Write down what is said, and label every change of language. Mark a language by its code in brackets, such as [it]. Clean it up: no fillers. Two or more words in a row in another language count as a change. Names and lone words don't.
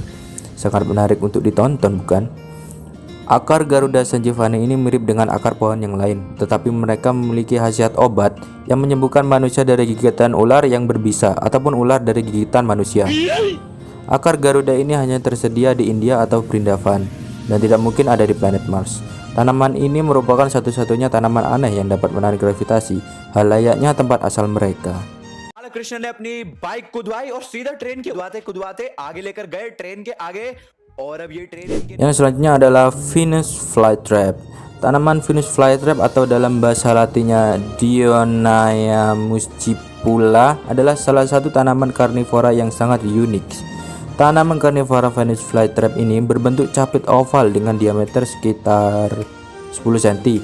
[id] Sangat menarik untuk ditonton bukan? Akar Garuda sanjevani ini mirip dengan akar pohon yang lain, tetapi mereka memiliki khasiat obat yang menyembuhkan manusia dari gigitan ular yang berbisa ataupun ular dari gigitan manusia. Akar Garuda ini hanya tersedia di India atau Vrindavan dan tidak mungkin ada di planet Mars. Tanaman ini merupakan satu-satunya tanaman aneh yang dapat menarik gravitasi, hal layaknya tempat asal mereka. [hi] कृष्ण ने अपनी बाइक कुदवाई और सीधा ट्रेन के कुदवाते आगे लेकर गए ट्रेन के आगे और अब ये ट्रेन [id] Yang selanjutnya adalah Venus flytrap. Tanaman Venus flytrap atau dalam bahasa latinnya Dionaea muscipula adalah salah satu tanaman karnivora yang sangat unik. Tanaman karnivora Venus flytrap ini berbentuk capit oval dengan diameter sekitar 10 cm.